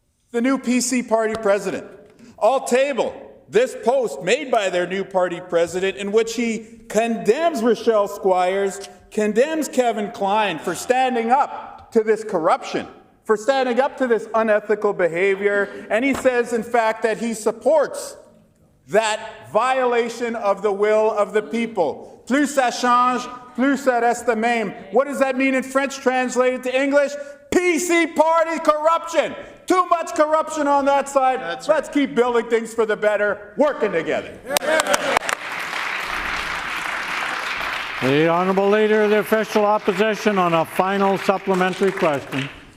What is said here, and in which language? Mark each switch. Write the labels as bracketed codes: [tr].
[en] The new PC party president. I'll table this post made by their new party president in which he condemns Rochelle Squires, condemns Kevin Klein for standing up to this corruption, for standing up to this unethical behavior. And he says, in fact, that he supports that violation of the will of the people. [fr] Plus ça change, plus ça reste même. [en] What does that mean in French translated to English? PC party corruption. Too much corruption on that side. Let's keep building things for the better, working together. The Honourable Leader of the Official Opposition on a final supplementary question.